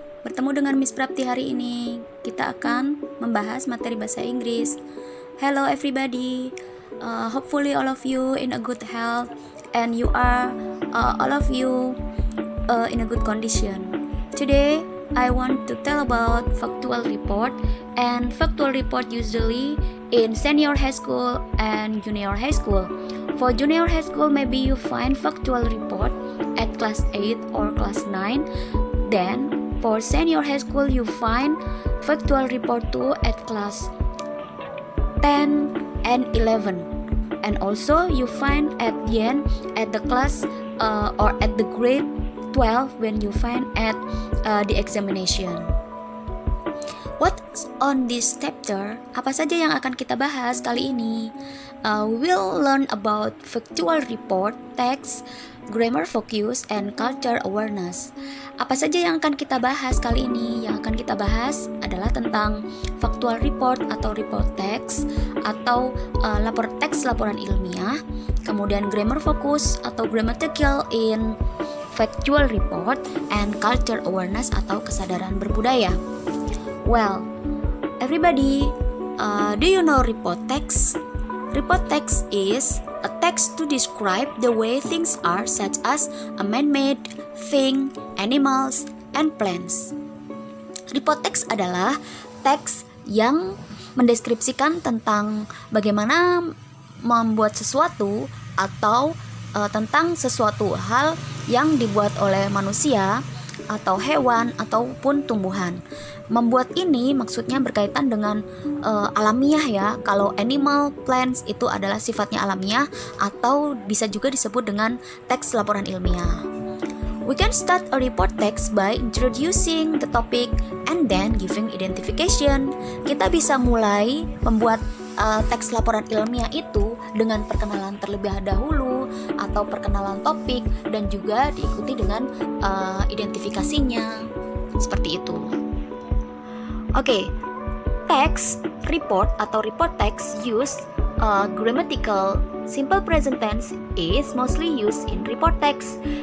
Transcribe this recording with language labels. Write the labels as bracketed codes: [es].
[id] Bertemu dengan Miss Prapti hari ini. Kita akan membahas materi bahasa Inggris. [en] Hello everybody, hopefully all of you in a good health, and you are all of you in a good condition. Today I want to tell about factual report, and factual report usually in senior high school and junior high school. For junior high school, maybe you find factual report at class 8 or class 9. Then for senior high school, you find factual report too at class 10 and 11. And also you find at the end at the class or at the grade 12 when you find at the examination. What's on this chapter? [id] Apa saja yang akan kita bahas kali ini? [en] We'll learn about factual report, text, grammar focus, and culture awareness. [id] Apa saja yang akan kita bahas kali ini? Yang akan kita bahas adalah tentang factual report atau report text, atau laporan ilmiah. Kemudian grammar focus atau grammatical in factual report, [en] and culture awareness [id] atau kesadaran berbudaya. [en] Well, everybody, do you know report text? Report text is a text to describe the way things are, such as a man-made thing, animals, and plants. [id] Report text adalah teks yang mendeskripsikan tentang bagaimana membuat sesuatu atau tentang sesuatu hal yang dibuat oleh manusia atau hewan ataupun tumbuhan. Membuat ini maksudnya berkaitan dengan alamiah ya. Kalau animal, plants itu adalah sifatnya alamiah, atau bisa juga disebut dengan teks laporan ilmiah. [en] We can start a report text by introducing the topic and then giving identification. [id] Kita bisa mulai membuat teks laporan ilmiah itu dengan perkenalan terlebih dahulu atau perkenalan topik, dan juga diikuti dengan identifikasinya. Seperti itu. [en] Oke, text report atau report text use grammatical simple present tense is mostly used in report text.